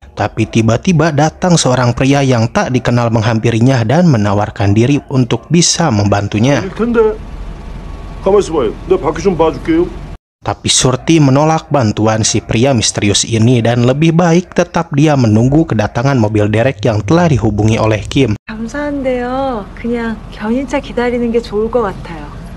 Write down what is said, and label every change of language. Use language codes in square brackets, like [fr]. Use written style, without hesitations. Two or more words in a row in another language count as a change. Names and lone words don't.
[id] Tapi tiba-tiba datang seorang pria yang tak dikenal menghampirinya dan menawarkan diri untuk bisa membantunya. Tapi Surti menolak bantuan si pria misterius ini dan lebih baik tetap dia menunggu kedatangan mobil derek yang telah dihubungi oleh Kim. [ko] 감사한데요. 그냥 견인차 기다리는 게 좋을 것 같아요.